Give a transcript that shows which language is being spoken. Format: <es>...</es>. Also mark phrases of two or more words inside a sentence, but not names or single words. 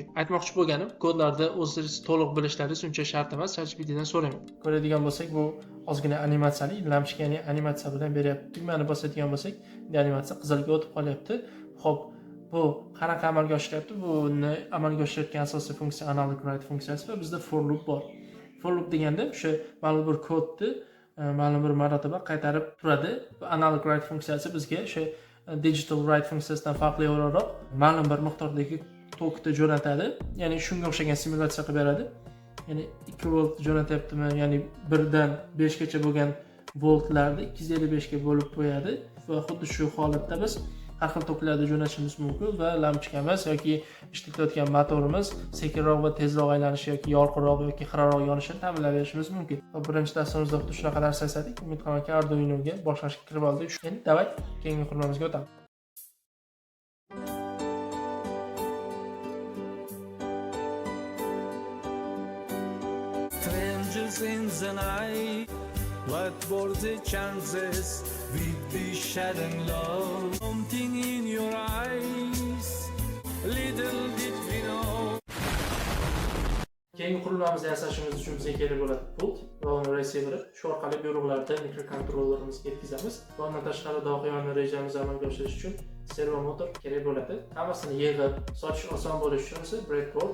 <uz>Aytmoqchi bo'lganim, kodlarni o'zingiz to'liq bilishlaringiz uncha shart emas, ChatGPTdan so'rayman. Ko'radigan bo'lsak, bu ozgina animatsiyali, lampochka, ya'ni animatsiya bilan beryapti. Tugmani bosadigan bo'lsak, animatsiya qizilga o'tib qolyapti. Xo'p, bu qanaqa amalga oshiryapti? Buni amalga oshirayotgan asosiy funksiya</uz> <en>analog write</en> <uz>funksiyasi va bizda</uz> <en>for loop</en> <uz>bor.</uz> <en>For loop</en> <uz>deganda o'sha ma'lum bir kodni ma'lum bir marotaba qaytarib turadi.</uz> <en>Analog write</en> <uz>funksiyasi bizga o'sha</uz> <en>digital write</en> <uz>funksiyasidan farqli o'laroq ma'lum bir miqdordagi tokni jo'natadi. Ya'ni shunga o'xshagan simulyatsiya qilib beradi. Ya'ni 2 volt jo'natyaptimi, ya'ni 1 dan 5 gacha bo'lgan voltlarni 255 ga bo'lib qo'yadi va xuddi shu holatda biz har xil toklarni jo'natishimiz mumkin va lampochkamiz yoki ishlatayotgan motorimiz sekinroq va tezroq aylanishi yoki yorqinroq yoki xiraroq yonishini ta'minlab berishimiz mumkin. Va birinchi dasturimizda xuddi shunaqa narsa yasadik. Umid qilamanki, Arduino'ga boshqacha kirib oldik. Endi davay keyingi qurilmamizga o'tamiz.</uz> <en>Strangers in the night, what were the chances we'd be sharing love? Something in your eyes, little did we know.</en> <uz>Keyingi qurilmamizni yasashimiz uchun bizga kerak bo'ladi pult va uni resieveri. Shu orqali buyruqlarni mikrokontrollerimizga yetkazamiz. Va undan tashqari doqiyona rejamizni amalga oshirish uchun servo motor kerak bo'ladi. Hammasini yig'ib sochish oson bo'lishi uchun esa breadboard.</uz>